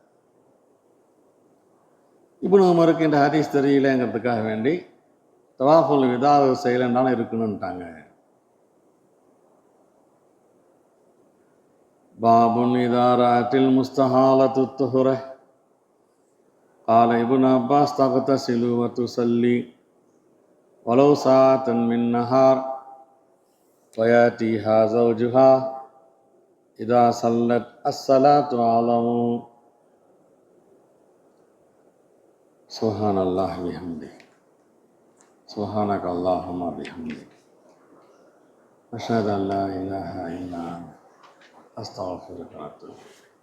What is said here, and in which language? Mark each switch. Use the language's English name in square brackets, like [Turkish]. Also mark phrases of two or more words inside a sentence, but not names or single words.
[Tamil] இப்னு உமருக்கு இந்த ஹதீஸ் தெரியலங்கிறதுக்காக வேண்டி [Arabic] طواف الوداع [Tamil] செய்யலைன்னாலும் இருக்கணும்ட்டாங்க. [Arabic] باب إذا رأت المستحاضة الطهر قال ابن عباس تغتسل وتصلي ولو ساعة من نهار ويأتيها زوجها إذا صلت الصلاة أعلموا سبحان الله بحمده سبحانك اللهم بحمدك أشهد أن لا إله إلا أنت أستغفرك وأتوب إليك.